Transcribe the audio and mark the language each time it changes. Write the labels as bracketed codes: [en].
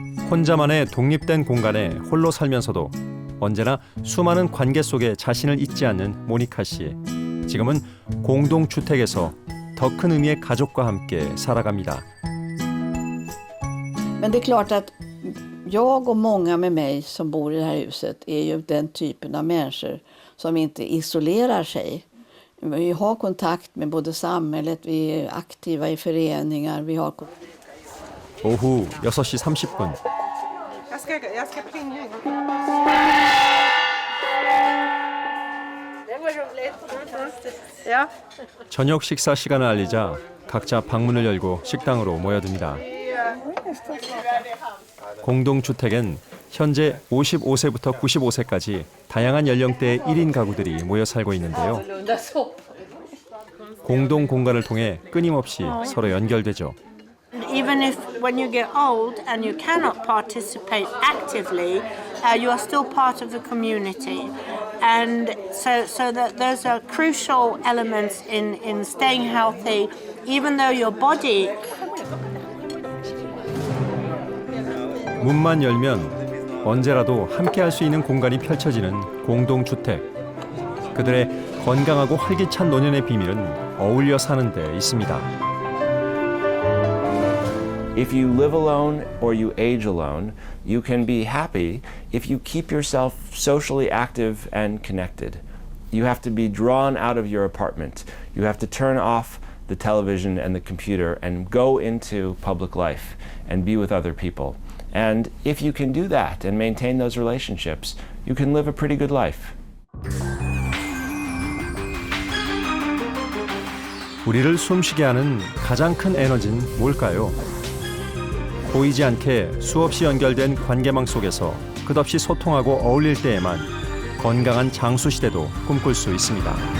[ko] 혼자만의 독립된 공간에 홀로 살면서도 언제나 수많은 관계 속에 자신을 잊지 않는 모니카 씨. 지금은 공동주택에서 더 큰 의미의 가족과 함께 살아갑니다. [sv] Men det är klart att jag och många med mig som bor i det här huset är ju den typen av människor som inte isolerar sig. Vi har kontakt med både samhället, vi är aktiva i föreningar, vi har... [ko] 오후 6시 30분. [sv] Jag ska plinga en gång. Det var roligt. Ja. [ko] 저녁 식사 시간을 알리자 각자 방문을 열고 식당으로 모여듭니다. 공동주택엔 현재 55세부터 95세까지 다양한 연령대의 1인 가구들이 모여 살고 있는데요. 공동 공간을 통해 끊임없이 서로 연결되죠. [en] Even if when you get old and you cannot participate actively, you are still part of the community. And so that those are crucial elements in staying healthy, even though your body... [ko] 문만 열면 언제라도 함께할 수 있는 공간이 펼쳐지는 공동주택. 그들의 건강하고 활기찬 노년의 비밀은 어울려 사는 데 있습니다. [en] If you live alone or you age alone, you can be happy if you keep yourself socially active and connected. You have to be drawn out of your apartment. You have to turn off the television and the computer and go into public life and be with other people. And if you can do that and maintain those relationships, you can live a pretty good life. [ko] 우리를 숨쉬게 하는 가장 큰 에너지는 뭘까요? 보이지 않게 수없이 연결된 관계망 속에서 끝없이 소통하고 어울릴 때에만 건강한 장수 시대도 꿈꿀 수 있습니다.